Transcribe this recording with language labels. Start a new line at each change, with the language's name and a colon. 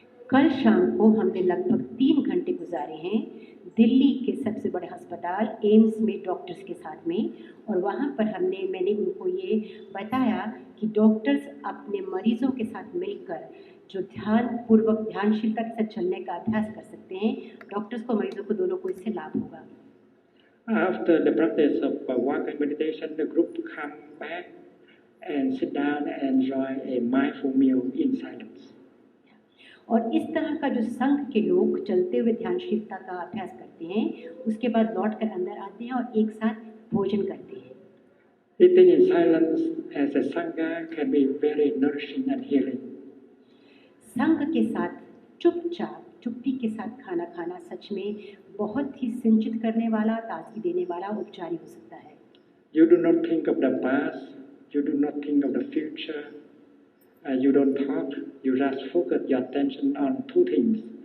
Hindi: कल शाम को हमने लगभग 3 घंटे गुजारे हैं दिल्ली के सबसे बड़े अस्पताल एम्स में डॉक्टर्स के साथ में, और वहाँ पर मैंने उनको ये बताया कि डॉक्टर्स अपने मरीजों के साथ मिलकर जो ध्यानपूर्वक ध्यानशीलता के साथ चलने का अभ्यास कर सकते हैं। डॉक्टर्स को, मरीजों को, दोनों को इससे लाभ होगा।
English: After the practice of walking meditation, the group come back and sit down and enjoy a mindful meal in silence.
Hindi: और इस तरह का जो संघ के लोग चलते हुए ध्यानशीलता का अभ्यास करते हैं, उसके बाद लौट कर अंदर आते हैं और एक साथ भोजन करते हैं।
English: Eating in silence as a sangha can be very nourishing and healing.
Hindi: संघ के साथ चुपचाप, चुप्पी के साथ खाना खाना सच में बहुत ही सिंचित करने वाला, ताजगी देने वाला, उपचारी हो सकता है।
English: You do not think of the past, you do not think of the future, you don't talk, you just focus your attention on 2 things.